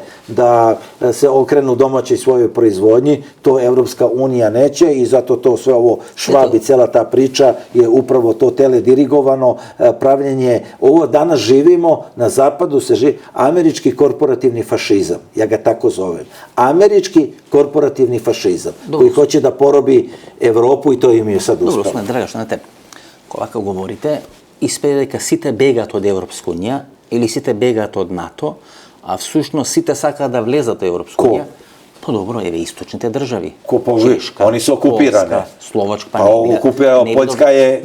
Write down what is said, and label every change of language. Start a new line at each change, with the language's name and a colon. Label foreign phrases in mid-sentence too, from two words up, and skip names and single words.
Serbian: Da se okrenu domaćoj svojoj proizvodnji, to Evropska unija neće i zato to sve ovo Švabi, cela ta priča je upravo to teledirigovano pravljenje. Ovo danas živimo, na zapadu se živi američki korporativni fašizam, ja ga tako zovem. Američki korporativni fašizam, koji hoće da porobi Evropu i to im je sad uspelo. Dobro, draga,
Macedonian: знаете, кога говорите, испеде дека сите бегаат од Европска унија или сите бегаат од НАТО, а всушност сите сакаат да влезат во Европска унија. Па добро, еве источните држави. Чешка, они се окупирани. Полска, Словачка, па окупира, Поljska е...